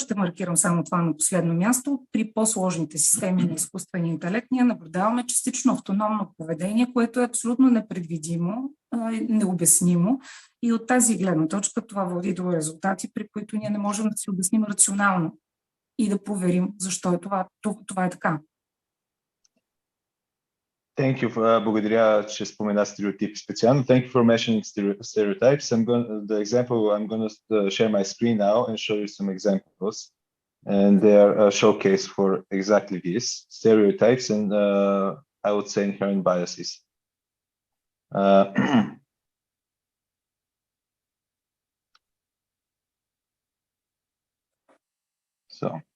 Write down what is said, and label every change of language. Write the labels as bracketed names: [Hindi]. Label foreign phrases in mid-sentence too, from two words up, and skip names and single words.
[Bulgarian] Ще маркирам само това на последно място. При по-сложните системи на изкуствения интелект ние наблюдаваме частично автономно поведение, което е абсолютно непредвидимо, необяснимо. И от тази гледна точка това води до резултати, при които ние не можем да си обясним рационално и да проверим защо е това е така. [English] Thank you. [Bulgarian] Благодаря, че спомена стереотипи специално. [English] Thank you for mentioning stereotypes. The example, I'm going to share my screen now and show you some examples. And they are a showcase for exactly this, stereotypes and I would say inherent biases. So.